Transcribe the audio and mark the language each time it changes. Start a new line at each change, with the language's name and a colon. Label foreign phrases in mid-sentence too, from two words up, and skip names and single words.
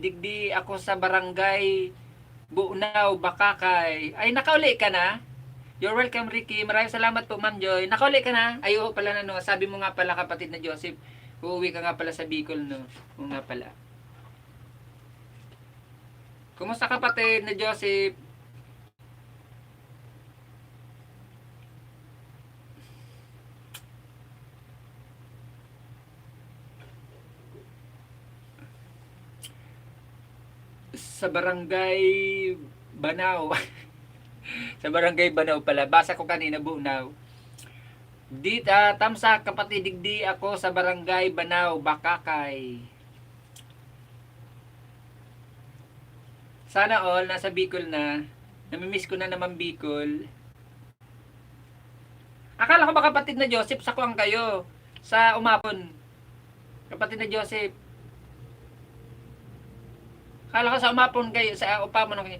Bikol: Digdi ako sa barangay Buunaw, Bakakay.
Filipino: Ay, nakauli ka na?
English: You're welcome,
Filipino: Ricky. Maraming salamat po, Ma'am Joy. Nakauli ka na? Ay, oo pala na, no. Sabi mo nga pala, kapatid na Joseph, uuwi ka nga pala sa Bicol, no. Oo nga pala. Kumusta kapatid na Joseph? Sa barangay Banaw. Sa barangay Banaw pala. Basa ko kanina, Bunaw.
Bikol: Tamsa kapatid, digdi ako sa barangay Banaw, Bakakay.
Filipino: Sana all nasa Bicol na. Namimiss ko na naman Bicol. Akala ko ba kapatid na Joseph, sa kuwang kayo. Sa Umapon. Kapatid na Joseph. Akala ko sa Umapon kayo, sa Upamon kayo.